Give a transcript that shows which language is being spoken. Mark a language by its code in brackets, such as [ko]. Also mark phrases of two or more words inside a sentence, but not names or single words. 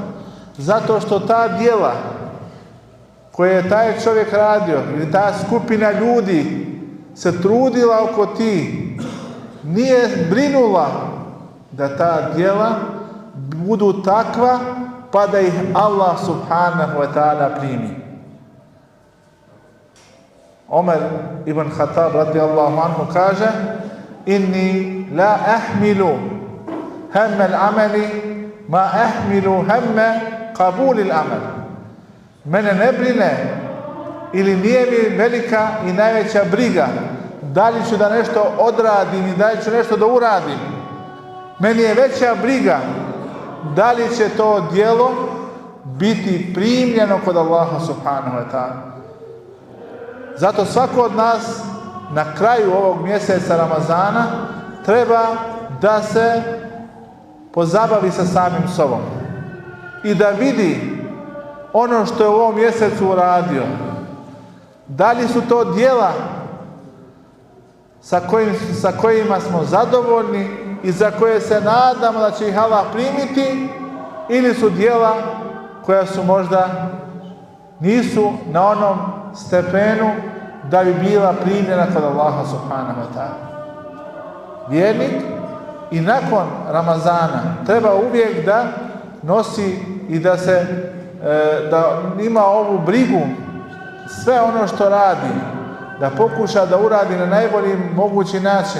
[bs] Zato što ta djela koje je taj čovjek radio ili ta skupina ljudi se trudila oko tih, nije brinula da ta djela budu takva pa da ih Allah [ar] سبحانه وتعالى [bs] primi. Omer ibn Khattab [ar] رضي الله عنه [bs] kaže: [ar] إني لا أحمل هم العمل ما أحمل هم قبول العمل. [bs] Mene ne brine ili nije mi velika i najveća briga da li ću da nešto odradim i da li ću nešto da uradim. Meni je veća briga da li će to djelo biti primljeno kod Allaha [ar] سبحانه وتعالى. [bs] Zato svako od nas na kraju ovog mjeseca Ramazana treba da se pozabavi sa samim sobom i da vidi ono što je u ovom mjesecu uradio. Da li su to djela sa kojima smo zadovoljni i za koje se nadamo da će ih Allah primiti, ili su djela koja su možda nisu na onom stepenu da bi bila primljena kod Allaha [ar] سبحانه وتعالى. [bs] Vjernik i nakon Ramazana treba uvijek da nosi i da ima ovu brigu, sve ono što radi, da pokuša da uradi na najbolji mogući način.